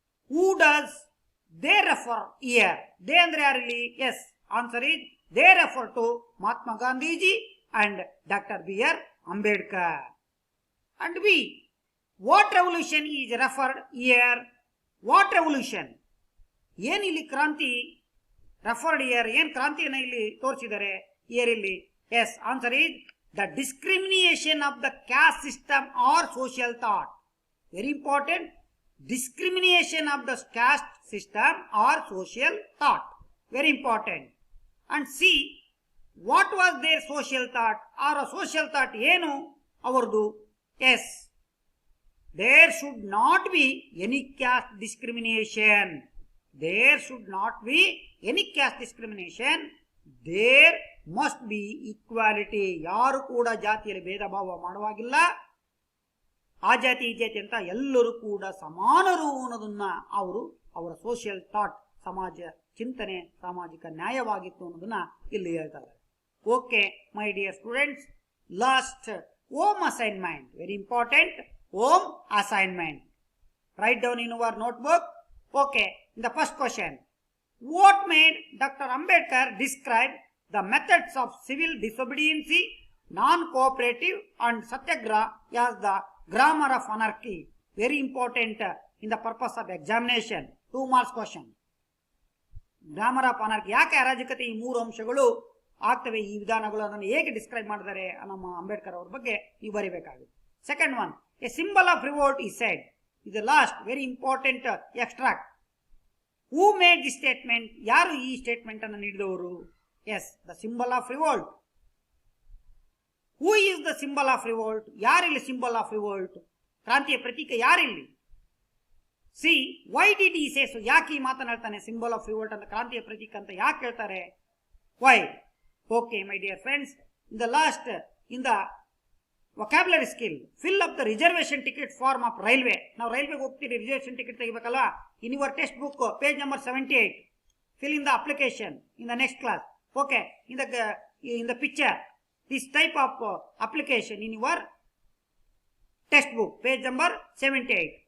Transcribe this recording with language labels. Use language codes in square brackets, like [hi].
[en] Who does they refer here? They [kn] andre yarilli? [en] Yes, answer is they refer to Mahatma Gandhiji and Dr. B.R. Ambedkar. And we, what revolution is referred here? What revolution? [kn] Yen illi kranti [en] referred here, [kn] ಏನ್ ಕ್ರಾಂತಿಯನ್ನು ಇಲ್ಲಿ ತೋರಿಸಿದ್ದಾರೆ year ಇಲ್ಲಿ? [en] Yes, answer is the discrimination of the caste system or social thought. Very important, discrimination of the caste system or social thought. Very important. And see what was their social thought, or social thought [kn] ಏನು ಅವರದು? [en] Yes, there should not be any caste discrimination. There should not be any caste discrimination. There must be equality. [kn] ಯಾರು ಕೂಡ ಜಾತಿಯಲ್ಲಿ ಭೇದ ಭಾವ ಮಾಡುವಾಗಿಲ್ಲ. ಆ ಜಾತಿ ಈ ಜಾತಿ ಅಂತ ಎಲ್ಲರೂ ಕೂಡ ಸಮಾನರು ಅನ್ನೋದನ್ನ ಅವರು ಅವರ ಸೋಷಿಯಲ್ ಥಾಟ್, ಸಮಾಜ ಚಿಂತನೆ, ಸಾಮಾಜಿಕ ನ್ಯಾಯವಾಗಿತ್ತು ಅನ್ನೋದನ್ನ ಇಲ್ಲಿ ಹೇಳ್ತಾರೆ. [en] Okay my dear students, last home assignment. Very important, home assignment. Write down in your notebook. Okay, in the first question, what made Dr. Ambedkar describe the methods of civil disobedience, non-cooperative and satyagraha as the grammar of anarchy? Very important in the purpose of examination. 2 marks question. Grammar of anarchy, [kn] ಯಾಕೆ ಅರಾಜಕತೆ ಈ ಮೂರು ಅಂಶಗಳು ಆಗ್ತವೆ, ಈ ವಿಧಾನಗಳು ಅದನ್ನು ಹೇಗೆ describe ಮಾಡಿದ್ದಾರೆ ನಮ್ಮ ಅಂಬೇಡ್ಕರ್ ಅವ್ರ ಬಗ್ಗೆ ನೀವು ಬರೀಬೇಕಾಗುತ್ತೆ. [en] Second one, a symbol of revolt is said. is the last very important extract. Who made this statement? [kn] ಯಾರು ಈ ಸ್ಟೇಟ್ಮೆಂಟ್ ಅನ್ನು ನೀಡಿದವರು? [en] Yes, the symbol of revolt. Who is the symbol of revolt? [kn] ಯಾರಿಲ್ಲಿ [en] Symbol of revolt? [kn] ಕ್ರಾಂತಿಯ ಪ್ರತೀಕ ಯಾರಿಲ್ಲಿ? [en] See, why did he say? [kn] ಯಾಕೆ ಈ ಮಾತನಾಡ್ತಾನೆ symbol of revolt ಅಂತ, ಕ್ರಾಂತಿಯ ಪ್ರತೀಕ ಅಂತ ಯಾಕೆ ಹೇಳ್ತಾರೆ? [en] Why? Okay my dear friends, in the last, in the vocabulary skill. Fill up the reservation ticket form of railway. Now railway [kn] ಹೋಗ್ತೀರಿ [en] reservation ticket [kn] ತೆಗಿಬೇಕಲ್ವಾ? [en] In your textbook page number 78, fill in the application in the next class. Okay, in the picture, this type of application in your textbook page number 78.